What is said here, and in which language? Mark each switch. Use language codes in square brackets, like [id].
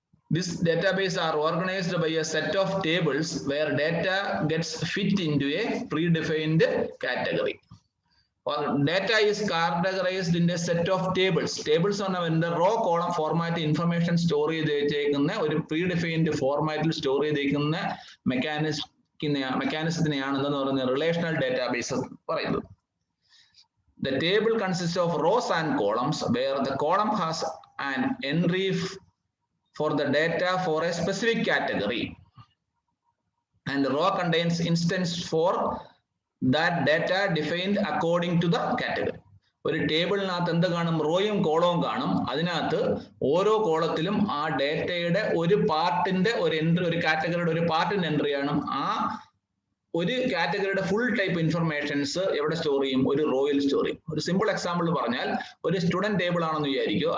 [en] This database are organized by a set of tables where data gets fit into a predefined category. Or data is categorized in a set of tables. Tables on the raw column format information store [ml] ചെയ്തേക്കുന്ന ഒരു predefined ഫോർമാറ്റിൽ store ചെയ്തേക്കുന്ന മെക്കാനിസത്തിനെയാണ് എന്തെന്ന് പറയുന്നത് relational database പറയുന്നത്. [en] The table consists of rows and columns where the column has an entry for the data for a specific category and the row contains instance for that data defined according to the category. [ml] ഒരു ടേബിളിനകത്ത് എന്ത് കാണും? റോയും കോളവും കാണും. അതിനകത്ത് ഓരോ കോളത്തിലും ആ ഡേറ്റയുടെ ഒരു പാർട്ടിന്റെ ഒരു എൻട്രി, ഒരു കാറ്റഗറിയുടെ ഒരു പാർട്ടിന്റെ എൻട്രി ആണ്. ആ ഒരു കാറ്റഗറിയുടെ ഫുൾ ടൈപ്പ് ഇൻഫർമേഷൻസ് എവിടെ സ്റ്റോർ ചെയ്യും? ഒരു റോയിൽ സ്റ്റോർ ചെയ്യും. ഒരു സിമ്പിൾ എക്സാമ്പിൾ പറഞ്ഞാൽ ഒരു സ്റ്റുഡന്റ് ടേബിൾ ആണെന്ന് വിചാരിക്കും.